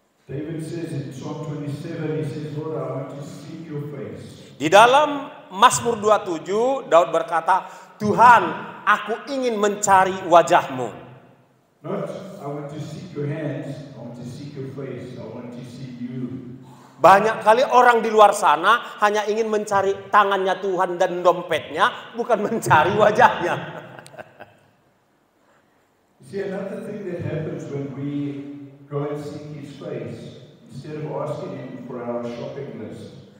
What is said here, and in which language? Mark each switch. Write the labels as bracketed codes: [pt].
[en] David says in Psalm 27, he says, Lord, I want to seek your face. [id] Di dalam Mazmur 27, Daud berkata, Tuhan, aku ingin mencari wajah-Mu. [en] Not, I want to seek your hands, I want to seek your face, I want to see you. [id] Banyak kali orang di luar sana hanya ingin mencari tangannya Tuhan dan dompetnya, bukan mencari wajahnya. [en] See, another thing that happens when we go and seek His face, instead of asking Him for our shopping list.